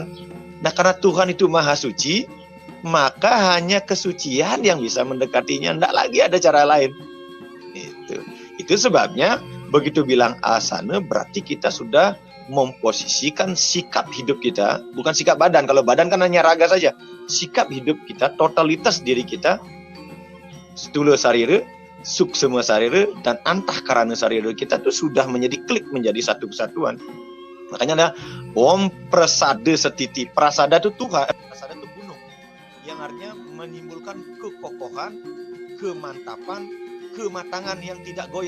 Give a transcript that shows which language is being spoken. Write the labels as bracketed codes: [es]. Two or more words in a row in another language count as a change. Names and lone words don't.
[id] Nah, karena Tuhan itu maha suci, maka hanya kesucian yang bisa mendekatinya, tidak lagi ada cara lain. Itu sebabnya begitu bilang asana berarti kita sudah memposisikan sikap hidup kita, bukan sikap badan. Kalau badan kan hanya raga saja. Sikap hidup kita, totalitas diri kita, [sa] stula sarira, suksema sarira, [id] dan [sa] antahkarana sarira [id] kita itu sudah menjadi klik, menjadi satu kesatuan. Makanya ada [sa] Om Prasada Setiti. [id] Prasada itu Tuhan, prasada itu gunung, yang artinya menimbulkan kekokohan, kemantapan, kematangan yang tidak goyah.